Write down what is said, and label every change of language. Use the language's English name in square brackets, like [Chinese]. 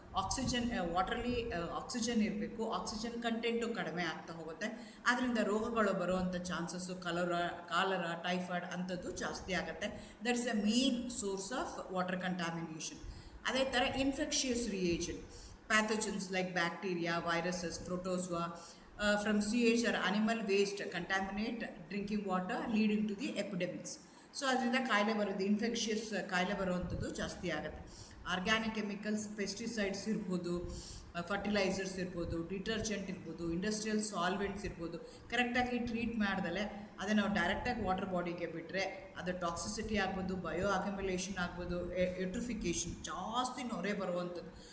[Kannada] Oxygen, ವಾಟ್ರಲ್ಲಿ oxygen ಇರಬೇಕು, oxygen content ಕಡಿಮೆ ಆಗ್ತಾ ಹೋಗುತ್ತೆ. ಆದ್ದರಿಂದ ರೋಗಗಳು ಬರುವಂಥ ಚಾನ್ಸಸ್ಸು ಕಾಲರಾ, ಟೈಫಾಯ್ಡ್ ಅಂಥದ್ದು ಜಾಸ್ತಿ ಆಗುತ್ತೆ. [English] That is a main source of water contamination. [Kannada] ಅದೇ ಥರ [English] Infectious reagent, pathogens like bacteria, viruses, protozoa from CH or animal waste contaminate drinking water leading to the epidemics. [Kannada] So ಅದರಿಂದ ಕಾಯಿಲೆ ಬರೋದು, ಇನ್ಫೆಕ್ಷಿಯಸ್ ಕಾಯಿಲೆ ಬರುವಂಥದ್ದು ಜಾಸ್ತಿ ಆಗುತ್ತೆ. ಆರ್ಗ್ಯಾನಿಕ್ ಕೆಮಿಕಲ್ಸ್, ಪೆಸ್ಟಿಸೈಡ್ಸ್ ಇರ್ಬೋದು, ಫರ್ಟಿಲೈಸರ್ಸ್ ಇರ್ಬೋದು, ಡಿಟರ್ಜೆಂಟ್ ಇರ್ಬೋದು, ಇಂಡಸ್ಟ್ರಿಯಲ್ ಸಾಲ್ವೆಂಟ್ಸ್ ಇರ್ಬೋದು, ಕರೆಕ್ಟಾಗಿ ಟ್ರೀಟ್ ಮಾಡ್ದಲೆ ಅದೇ ನಾವು ಡೈರೆಕ್ಟಾಗಿ ವಾಟರ್ ಬಾಡಿಗೆ ಬಿಟ್ಟರೆ ಅದು ಟಾಕ್ಸಿಸಿಟಿ ಆಗ್ಬೋದು, ಬಯೋ ಅಕ್ಯುಮುಲೇಷನ್ ಆಗ್ಬೋದು, ಎಟ್ರಿಫಿಕೇಷನ್, ಜಾಸ್ತಿ ನೊರೆ ಬರುವಂಥದ್ದು.